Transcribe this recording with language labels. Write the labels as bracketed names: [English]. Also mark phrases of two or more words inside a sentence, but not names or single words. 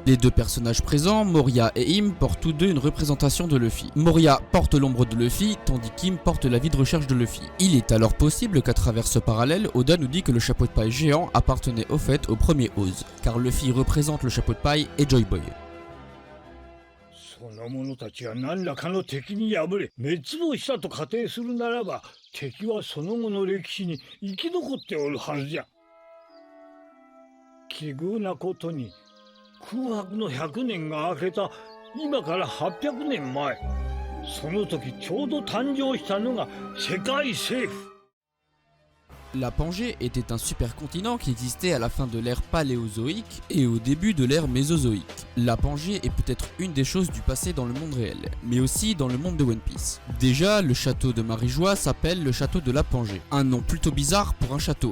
[French] Les deux personnages présents, Moria et Im, portent tous deux une représentation de Luffy. Moria porte l'ombre de Luffy, tandis qu'Im porte la vie de recherche de Luffy. Il est alors possible qu'à travers ce parallèle, Oda nous dit que le chapeau de paille géant appartenait au fait au premier Oz, car Luffy représente le chapeau de paille et Joy Boy. [Japanese] その者たちが何らかの敵に敗れ滅亡したと仮定するならば、敵はその後の歴史に生き残っておるはずじゃ。奇遇なことに空白の100年が明けた今から800年前、その時ちょうど誕生したのが世界政府。 [French] La Pangée était un supercontinent qui existait à la fin de l'ère paléozoïque et au début de l'ère mésozoïque. La Pangée est peut-être une des choses du passé dans le monde réel, mais aussi dans le monde de One Piece. Déjà, le château de Marijois s'appelle le château de la Pangée, un nom plutôt bizarre pour un château.